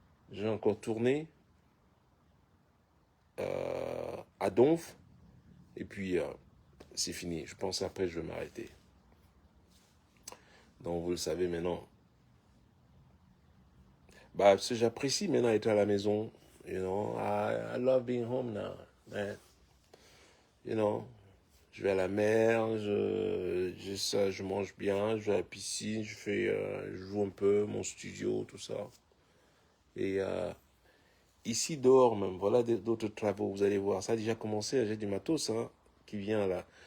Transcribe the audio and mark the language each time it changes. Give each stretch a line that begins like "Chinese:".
French: Je vais encore tourner à Donf. Et puis, c'est fini. Je pense après, je vais m'arrêter. Donc, vous le savez maintenant. Bah, parce que j'apprécie maintenant être à la maison.
English: You know, I love being home now, man. You know,
French: je vais à la mer, je mange bien, je vais à la piscine, je joue un peu, mon studio, tout ça. Et ici dehors même, voilà d'autres travaux, vous allez voir, ça a déjà commencé, j'ai du matos hein, qui vient là.